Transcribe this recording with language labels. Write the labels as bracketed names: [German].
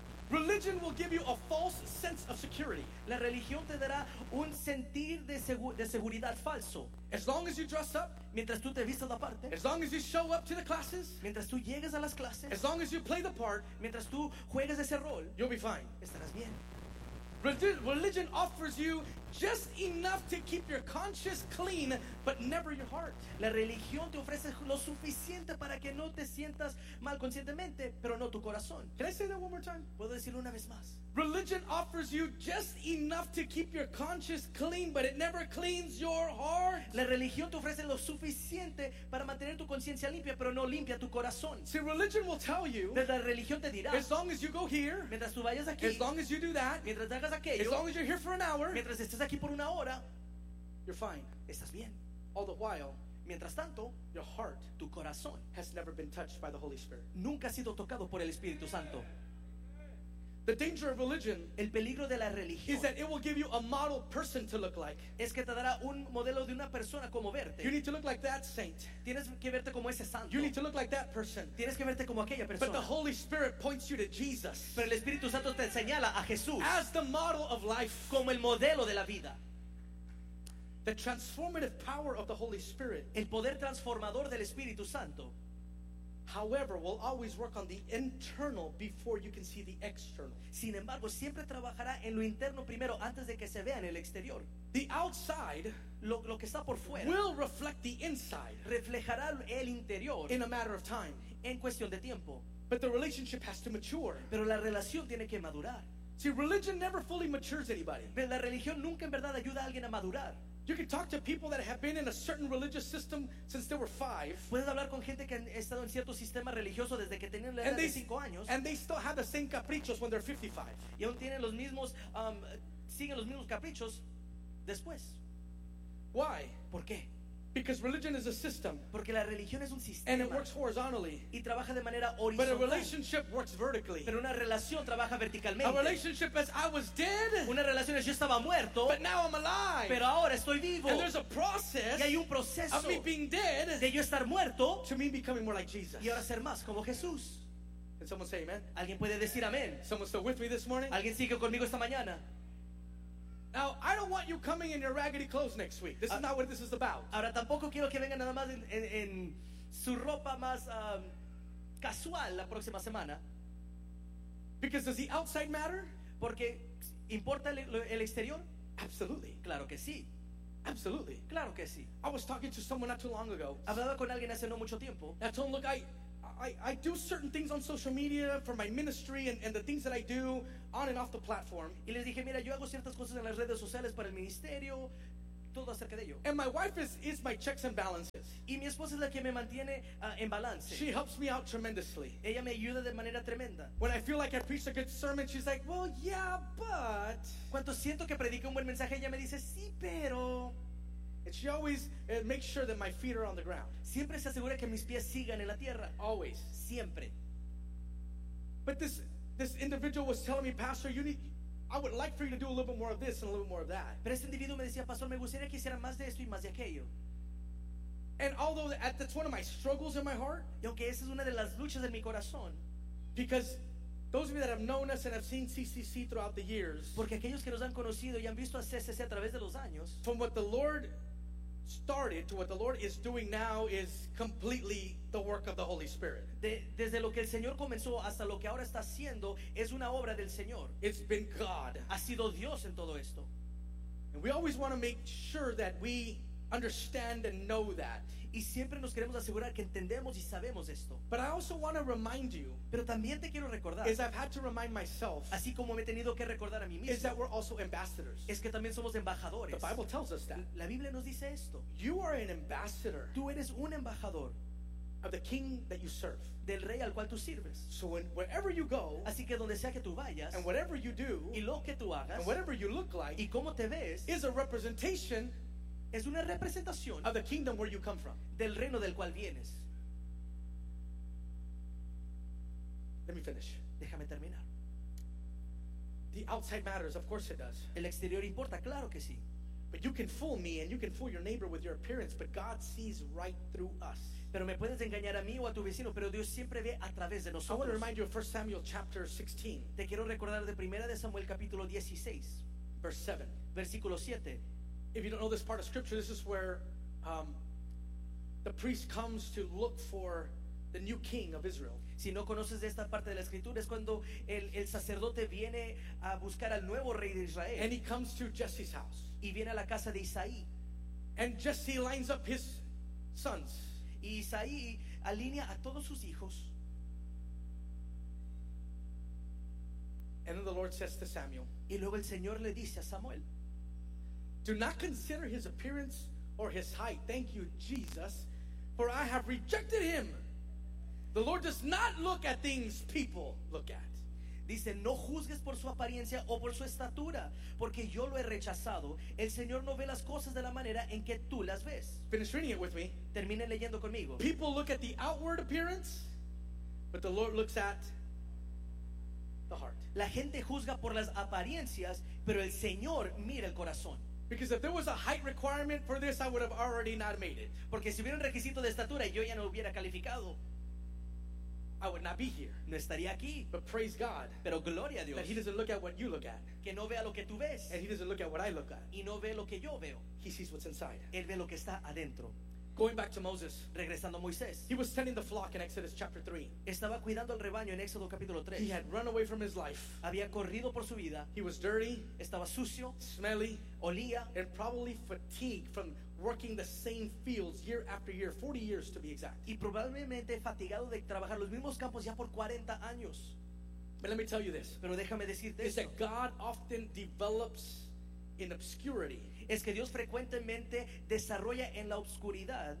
[English] Religion will give you a false sense of security. [Spanish] La religión te dará un sentir de seguridad falso. [English] As long as you dress up, [Spanish] mientras tú te vistas la parte. [English] As long as you show up to the classes, [Spanish] mientras tú llegas a las clases. [English] As long as you play the part, [Spanish] mientras tú juegas ese rol. [English] You'll be fine. [Spanish] Estarás bien. [English] Religion offers you just enough to keep your conscience clean, but never your heart. [Spanish] La religión te ofrece lo suficiente para que no te sientas mal conscientemente, pero no tu corazón. [English] Can I say that one more time? [Spanish] Puedo decirlo una vez más. [English] Religion offers you just enough to keep your conscience clean, but it never cleans your heart. [Spanish] La religión te ofrece lo suficiente para mantener tu conciencia limpia, pero no limpia tu corazón. [English] See, religion will tell you. [Spanish] La religión te dirá. [English] As long as you go here. [Spanish] Mientras tú vayas aquí. [English] As long as you do that. [Spanish] Mientras hagas aquello. [English] As long as you're here for an hour. [Spanish] Mientras estés aquí por una hora. [English] You're fine. [Spanish] Estás bien. [English] All the while. [Spanish] Mientras tanto. [English] Your heart. [Spanish] Tu corazón. [English] Has never been touched by the Holy Spirit. [Spanish] Nunca ha sido tocado por el Espíritu Santo. [English] The danger of religion, [Spanish] el peligro de la religión, [English] is that it will give you a model person to look like. [Spanish] Es que te dará un modelo de una persona como verte. [English] You need to look like that saint. [Spanish] Tienes que verte como ese santo. [English] You need to look like that person. [Spanish] Tienes que verte como aquella persona. [English] But the Holy Spirit points you to Jesus. [Spanish] Pero el Espíritu Santo te señala a Jesús. [English] As the model of life, [Spanish] como el modelo de la vida. [English] The transformative power of the Holy Spirit, [Spanish] el poder transformador del Espíritu Santo. [English] However, will always work on the internal before you can see the external. [Spanish] Sin embargo, siempre trabajará en lo interno primero antes de que se vea en el exterior. [English] The outside, [Spanish] lo que está por fuera, [English] will reflect the inside. [Spanish] Reflejará el interior. [English] In a matter of time, [Spanish] en cuestión de tiempo. [English] But the relationship has to mature. [Spanish] Pero la relación tiene que madurar. [English] See, religion never fully matures anybody. [Spanish] La religión nunca en verdad ayuda a alguien a madurar. [English] You can talk to people that have been in a certain religious system since they were 5. [Spanish] Puedes hablar con gente que han estado en cierto sistema religioso desde que tenían la edad de 5 años. [English] And they still have the same caprichos when they're 55. [Spanish] Y aún tienen los mismos siguen los mismos caprichos después. [English] Why? [Spanish] ¿Por qué? [English] Because religion is a system. [Spanish] Porque la religión es un sistema. [English] And it works horizontally. [Spanish] Y trabaja de manera horizontal. [English] But a relationship works vertically. [Spanish] Pero una relación trabaja verticalmente. [English] A relationship is I was dead. [Spanish] Una relación es yo estaba muerto. [English] But now I'm alive. [Spanish] Pero ahora estoy vivo. [English] And there's a process. [Spanish] Y hay un proceso. [English] Of me being dead. [Spanish] De yo estar muerto. [English] To me becoming more like Jesus. [Spanish] Y ahora ser más como Jesús. [English] Can someone say amen? [Spanish] ¿Alguien puede decir amén? [English] Someone still with me this morning? [Spanish] ¿Alguien sigue conmigo esta mañana? [English] Now, I don't want you coming in your raggedy clothes next week. This is not what this is about. [Spanish] Ahora tampoco quiero que vengan nada más en su ropa más casual la próxima semana. [English] Because does the outside matter? [Spanish] Porque importa el exterior? [English] Absolutely. [Spanish] Claro que sí. [English] Absolutely. [Spanish] Claro que sí. [English] I was talking to someone not too long ago. [Spanish] Hablaba con alguien hace no mucho tiempo. [English] I told him, look, I do certain things on social media for my ministry and the things that I do on and off the platform. [Spanish] Y les dije, mira, yo hago ciertas cosas en las redes sociales para el ministerio, todo acerca de ello. [English] And my wife is my checks and balances. [Spanish] Y mi esposa es la que me mantiene en balance. [English] She helps me out tremendously. [Spanish] Ella me ayuda de manera tremenda. [English] When I feel like I preach a good sermon, she's like, well, yeah, but. [Spanish] Cuando siento que predique un buen mensaje, ella me dice, sí, pero. [English] And she always makes sure that my feet are on the ground. [Spanish] Siempre se asegura que mis pies sigan en la tierra. [English] Always. [Spanish] Siempre. [English] But this individual was telling me, Pastor, I would like for you to do a little bit more of this and a little bit more of that. [Spanish] Pero este individuo me decía, Pastor, me gustaría que hiciera más de esto y más de aquello. [English] And although that's one of my struggles in my heart. [Spanish] Y aunque esa es una de las luchas de mi corazón. [English] Because those of you that have known us and have seen CCC throughout the years. [Spanish] Porque aquellos que nos han conocido y han visto a CCC a través de los años. [English] From what the Lord started to what the Lord is doing now is completely the work of the Holy Spirit. [Spanish] Desde lo que el Señor comenzó hasta lo que ahora está haciendo es una obra del Señor. [English] It's been God. [Spanish] Ha sido Dios en todo esto. [English] And we always want to make sure that we understand and know that. [Spanish] Y siempre nos queremos asegurar que entendemos y sabemos esto. [English] But I also want to remind you. [Spanish] Pero también te quiero recordar. [English] As I've had to remind myself. [Spanish] Así como me he tenido que recordar a mí mismo. [English] Is that we're also ambassadors. [Spanish] Es que también somos embajadores. [English] The Bible tells us that. [Spanish] La Biblia nos dice esto. [English] You are an ambassador. [Spanish] Tú eres un embajador. [English] Of the king that you serve. [Spanish] Del rey al cual tú sirves. [English] So when, wherever you go. [Spanish] Así que donde sea que tú vayas. [English] And whatever you do. [Spanish] Y lo que tú hagas. [English] And whatever you look like. [Spanish] Y cómo te ves. [English] Is a representation. [Spanish] Es una representación. [English] Of the kingdom where you come from. [Spanish] Del reino del cual vienes. [English] Let me finish. [Spanish] Déjame terminar. [English] The outside matters, of course it does. [Spanish] El exterior importa, claro que sí. [English] But you can fool me and you can fool your neighbor with your appearance, but God sees right through us. [Spanish] Pero me puedes engañar a mí o a tu vecino, pero Dios siempre ve a través de nosotros. [English] I want to remind you of 1 Samuel chapter 16. [Spanish] Te quiero recordar de 1 de Samuel capítulo 16, [English] verse 7. [Spanish] Versículo 7. [English] If you don't know this part of scripture, this is where the priest comes to look for the new king of Israel. [Spanish] Si no conoces esta parte de la escritura, es cuando el sacerdote viene a buscar al nuevo rey de Israel. [English] And he comes to Jesse's house. [Spanish] Y viene a la casa de Isaí. [English] And Jesse lines up his sons. [Spanish] Y Isaí alinea a todos sus hijos. [English] And then the Lord says to Samuel. [Spanish] Y luego el Señor le dice a Samuel. [English] Do not consider his appearance or his height. Thank you, Jesus, for I have rejected him. The Lord does not look at things people look at. [Spanish] Dice, no juzgues por su apariencia o por su estatura, porque yo lo he rechazado. El Señor no ve las cosas de la manera en que tú las ves. [English] Finish reading it with me. [Spanish] Termine leyendo conmigo. [English] People look at the outward appearance, but the Lord looks at the heart. [Spanish] La gente juzga por las apariencias, pero el Señor mira el corazón. [English] Because if there was a height requirement for this, I would have already not made it. [Spanish] Porque si hubiera un requisito de estatura, yo ya no hubiera calificado. [English] I would not be here. [Spanish] No estaría aquí. [English] But praise God. [Spanish] Pero gloria a Dios. [English] That he doesn't look at what you look at. [Spanish] Que no vea lo que tú ves. [English] And he doesn't look at what I look at. [Spanish] Y no ve lo que yo veo. [English] He sees what's inside. [Spanish] Él ve lo que está adentro. [English] Going back to Moses. [Spanish] Regresando a Moisés. [English] He was tending the flock in Exodus chapter 3. [Spanish] Estaba cuidando el rebaño en Éxodo capítulo 3. [English] He had run away from his life. [Spanish] Había corrido por su vida. [English] He was dirty. [Spanish] Estaba sucio. [English] Smelly. [Spanish] Olía. [English] And probably fatigued from working the same fields year after year, 40 years to be exact. [Spanish] Y probablemente fatigado de trabajar los mismos campos ya por 40 años. [English] But let me tell you this. [Spanish] Pero déjame decirte [English] esto. Is that God often develops in obscurity. [Spanish] Es que Dios frecuentemente desarrolla en la obscuridad.